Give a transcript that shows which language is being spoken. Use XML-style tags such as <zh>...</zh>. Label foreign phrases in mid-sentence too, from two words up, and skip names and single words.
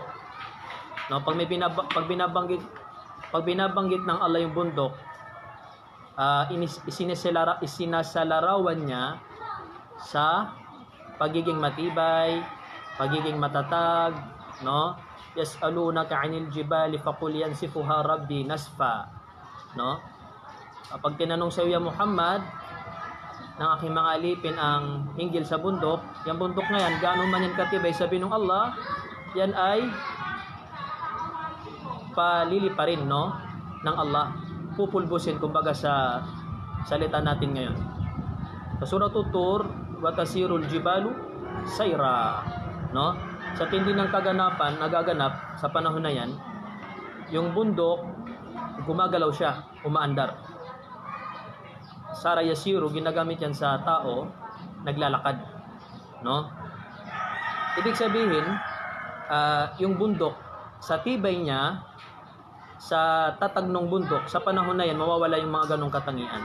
<tl>No, pag binabanggit ng Allah yung bundok, isinasalarawan niya sa pagiging matibay, pagiging matatag, no?</tl> <ar>يسألونك عن الجبال فقل ينسفها ربي نسفا,</ar> <tl>no? Kapag tinanong sa iyo Muhammad ng aking mga alipin ang hinggil sa bundok, yung bundok na yan, gaano man yan katibay, sabi ng Allah, yan ay paliliparin, no, ng Allah, pupulbusin, kumbaga sa salita natin ngayon.</tl> <ar>Sa Suratul Tur, وتسير الجبال سيرا,</ar> <tl>no? Sa tindi ng kaganapan, nagaganap sa panahon na yan, yung bundok, gumagalaw siya, umaandar.</tl> <ar>سار يسير,</ar> <tl>ginagamit yan sa tao, naglalakad, no? Ibig sabihin, yung bundok, sa tibay niya, sa tatag ng bundok, sa panahon na yan, mawawala yung mga ganong katangian.</tl>